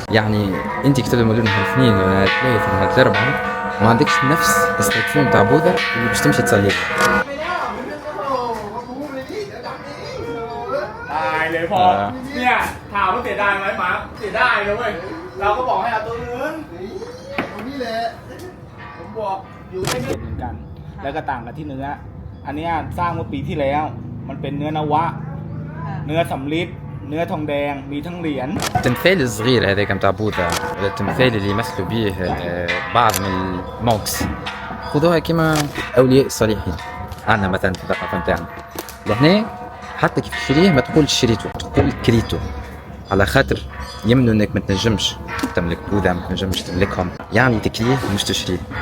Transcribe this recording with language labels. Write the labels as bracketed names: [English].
[Arabic] يعني انت كتب له نهار الاثنين ولا الثلاث ولا الاربعاء ما عندكش نفس الستاتيو نتاع بوذا اللي باش تمشي تصلي له. [Thai] เลยพอเนี่ยถามว่าเสียดายไหมหมาเสียดายเลยเว้ยเราก็บอกให้เอาตัวอื่นตรงนี้แหละผมบอกอยู่ไม่เหมือนกันแล้วก็ต่างกันที่เนื้ออันนี้สร้างเมื่อปีที่แล้วมันเป็นเนื้อนวะเนื้อสำริดเนื้อทองแดงมีทั้งเหรียญ [Arabic] التمثال الصغير هذاك نتاع بوذا ولا التمثال اللي يمثلوا به بعض من المونكس خذوها كما اولياء الصالحين عندنا مثلا في الثقافه نتاعنا. لهنا حتى كيف تشريه ما تقول شريته، تقول كريته، على خاطر يمنوا انك ما تنجمش تملك بوذا، ما تنجمش تملكهم، يعني تكريه مش تشريه.